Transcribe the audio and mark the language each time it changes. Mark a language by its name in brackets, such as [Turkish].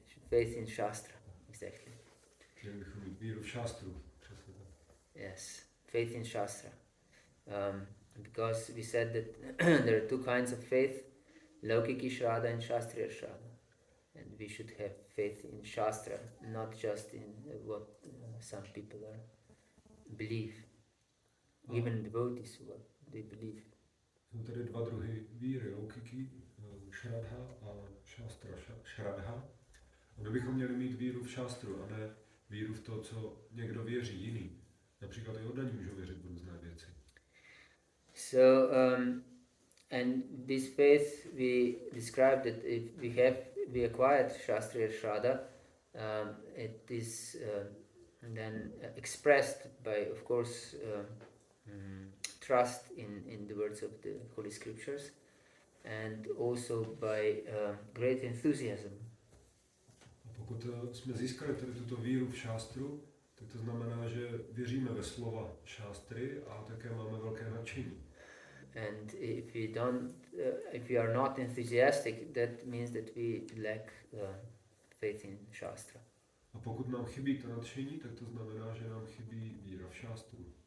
[English] Faith in Shastra, exactly. [Czech] Měli bychom mít víru v šástru, přesně tak. [English] Yes, faith in Shastra. Because we said that there are two kinds of faith, Laukiki Shraddha and Shastriya Shraddha. And we should have faith in Shastra, not just in what some people believe. Even devotees, what they believe. [Czech] Jsou tady dva druhy víry, Laukiki Shraddha a Shastra Shraddha. A my bychom měli mít víru v šástru a ne víru v to, co někdo věří jiný. Například i oddaní můžou věřit v různé věci. [English] So, and this faith we described that if we acquired Shastriya Shraddha, it is then expressed by, of course, trust in the words of the Holy Scriptures, and also by great enthusiasm. [Czech] A pokud jsme získali tady tuto víru v šástru, tak to znamená, že věříme ve slova šástry a také máme velké nadšení. [English] And if we are not enthusiastic, that means that we lack faith in Shastra. [Czech] A pokud nám chybí to nadšení, tak to znamená, že nám chybí víra v šástru.